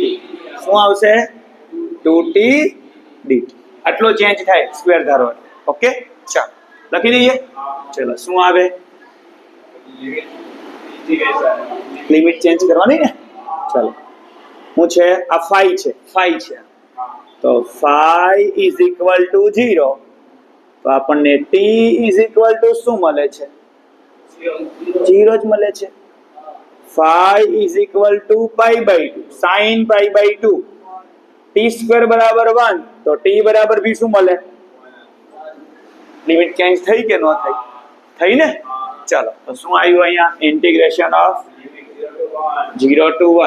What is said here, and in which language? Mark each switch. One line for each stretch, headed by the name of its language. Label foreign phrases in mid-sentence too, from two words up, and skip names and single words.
Gujarati: શું આવશે? 2t dt. આટલો ચેન્જ થાય સ્ક્વેર ધારો. ઓકે, ચાલો લખી દઈએ. ચલો શું આવે? લિમિટ ચેન્જ કરવાની ને. ચાલો શું છે? આ phi છે, phi છે.
English: તો phi is equal to 0. તો આપણને t is equal to શું મળે છે?
Gujarati: 0 જ મળે છે.
English: phi is equal to π/2 sin π/2 t સ્ક્વેર બરાબર 1.
Gujarati: તો t બરાબર બી શું મળે? લિમિટ ચેન્જ થઈ કે ન થઈ? થઈ ને. ચાલો તો શું આવ્યું અહીંયા?
English: integration of 0 to 1.